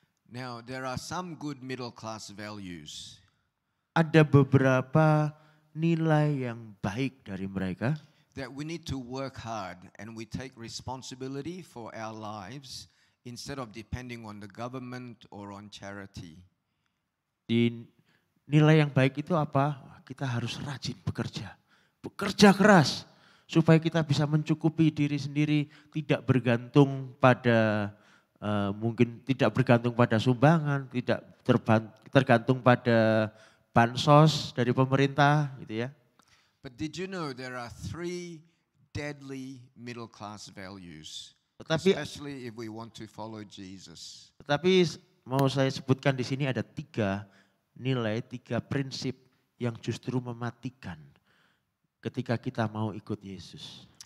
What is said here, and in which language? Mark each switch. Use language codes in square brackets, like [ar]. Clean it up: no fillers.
[en] Now, there are some good middle class values. [id] Ada beberapa nilai yang baik dari mereka [en] That we need to work hard and we take responsibility for our lives instead of depending on the government or on charity. [id] Di nilai yang baik itu apa? Kita harus rajin bekerja. Bekerja keras supaya kita bisa mencukupi diri sendiri, tidak bergantung pada mungkin tidak bergantung pada sumbangan, tidak tergantung pada bansos dari pemerintah gitu ya. [en] But did you know there are 3 deadly middle class values, [id] Tetapi [en] especially if we want to follow Jesus? [id] Tetapi mau saya sebutkan di sini ada 3 nilai, 3 prinsip yang justru mematikan ketika kita mau ikut Yesus.